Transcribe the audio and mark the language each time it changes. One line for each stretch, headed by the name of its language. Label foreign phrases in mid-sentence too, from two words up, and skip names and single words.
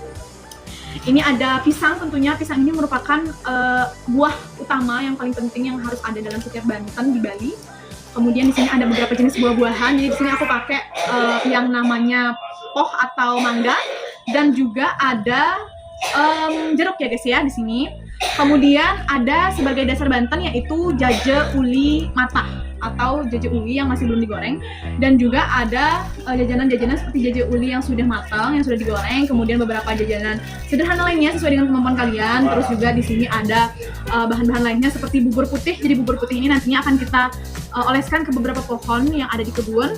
Indonesian: Ini ada pisang, tentunya pisang ini merupakan buah utama yang paling penting yang harus ada dalam setiap banten di Bali. Kemudian di sini ada beberapa jenis buah-buahan. Jadi di sini aku pakai yang namanya poh atau mangga, dan juga ada jeruk ya guys ya di sini. Kemudian ada sebagai dasar banten yaitu
Balinese: jaje uli matah
Indonesian: atau jaje uli yang masih belum digoreng, dan juga ada jajanan-jajanan seperti jaje uli yang sudah matang, yang sudah digoreng, kemudian beberapa jajanan sederhana lainnya sesuai dengan kemampuan kalian. Terus juga di sini ada bahan-bahan lainnya seperti bubur putih. Jadi bubur putih ini nantinya akan kita oleskan ke beberapa pohon yang ada di kebun.